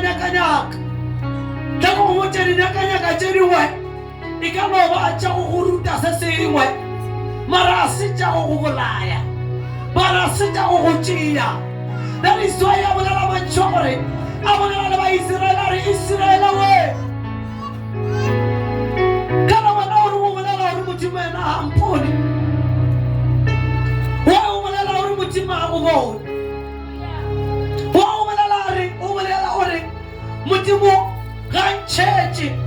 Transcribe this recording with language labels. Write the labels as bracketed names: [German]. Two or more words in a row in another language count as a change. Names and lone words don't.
[Northern Sotho] nyaka-nyaka tla go go botša dinyaka-nyaka tše dingwe e ka no ba tša go go ruta se sengwe mara a se tša go go bolaya mara a se tša go go tšea [English] that is why [Northern Sotho] a bolela mantšho gore a bolela le baiseraele a re Israele we ka na wena gore o bolela gore modimo ena ga mpone wa o bolela gore modimo ga go bone wa o bolela gore modimo ga ntšhetše